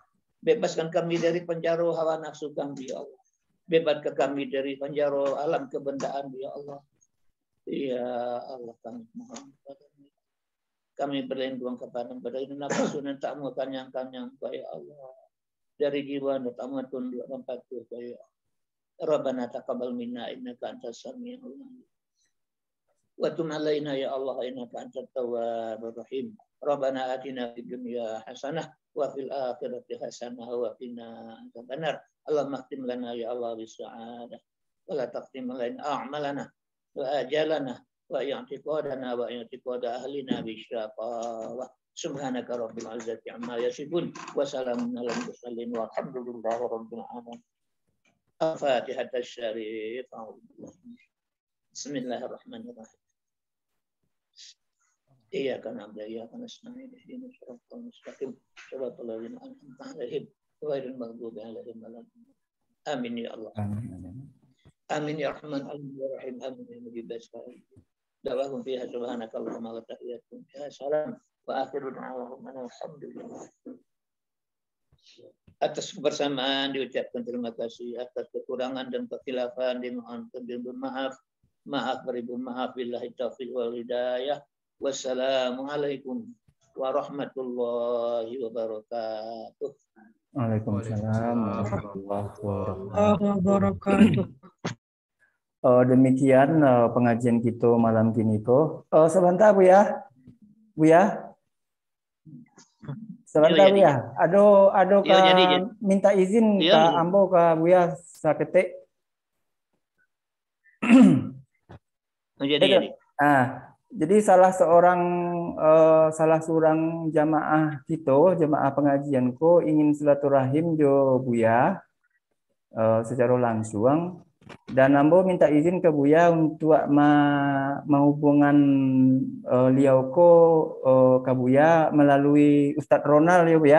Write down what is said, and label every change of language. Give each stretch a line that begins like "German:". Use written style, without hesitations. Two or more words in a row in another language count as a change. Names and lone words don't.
Indonesian: Bebaskan kami dari penjara hawa nafsu kami, ya Allah. Bebaskan kami dari penjara alam kebendaan, ya Allah. Ya Allah, kami mohon kepadamu. Kami berlindung kepada nafsu dan tak mau kanyang-kanyang, ya Allah. Dari jiwa dan tak mau tunduk dan patuh, ya Allah.
Arabic: ربنا تقبل منا إنك أنت السميع العليم. وتب علينا يا الله إنك أنت التواب الرحيم. ربنا آتنا في الدنيا حسنة وفي الآخرة حسنة وقنا عذاب النار. اللهم اختم لنا يا الله بالسعادة ولا تختم لنا أعمالنا وآجالنا واعتقادنا واعتقاد أهلنا بالشقاوة. سبحانك رب العزة عما يصفون وسلام على المرسلين والحمد لله رب العالمين. Al-Fatihah asy-Syarif. بسم الله الرحمن الرحيم. إياك نعبد وإياك نستعين اهدنا الصراط المستقيم صراط الذين أنعمت عليهم غير المغضوب عليهم ولا الضالين. آمين يا الله. آمين يا رحمن يا رحيم. آمين يا مجيب السائل. دعواهم فيها سبحانك اللهم وتحيتهم فيها سلام وآخر دعواهم الحمد لله.
Indonesian: Atas kebersamaan diucapkan terima kasih, atas kekurangan dan kekhilafan dimohon maaf. Maaf beribu maaf,
Arabic: بالله التوفيق والهداية. والسلام عليكم ورحمة الله وبركاته. وعليكم السلام ورحمة الله wabarakatuh.
Indonesian: Demikian pengajian kita malam ini kok. Sebentar Bu ya. Bu ya. Sebentar Bu ya.
Minangkabau: Ado ka minta izin ka ambo ka Bu ya saketek. Jadi salah seorang jamaah kita, jamaah pengajian ko ingin silaturahim jo Buya secara langsung, dan ambo minta izin ke Buya untuk menghubungan liau ko ke Buya melalui Ustadz Ronald ya Buya.